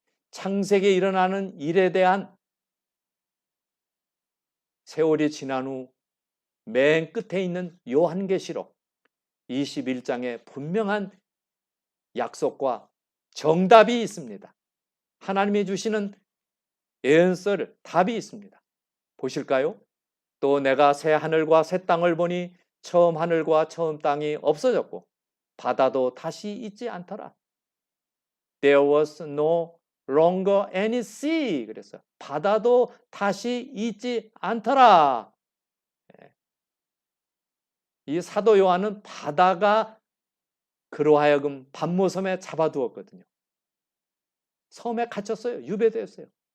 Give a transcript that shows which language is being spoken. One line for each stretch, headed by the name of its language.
Korean: 창세기에 일어나는 일에 대한 세월이 지난 후 맨 끝에 있는 요한계시록 21장에 분명한 약속과 정답이 있습니다. 하나님이 주시는 예언설, 답이 있습니다. 보실까요? 또 내가 새 하늘과 새 땅을 보니 처음 하늘과 처음 땅이 없어졌고 바다도 다시 있지 않더라.
English: There was no longer any sea.
Korean: 그래서 바다도 다시 있지 않더라. 이 사도 요한은 바다가 그로 하여금 밤모섬에 잡아두었거든요. 섬에 갇혔어요. 유배되었어요.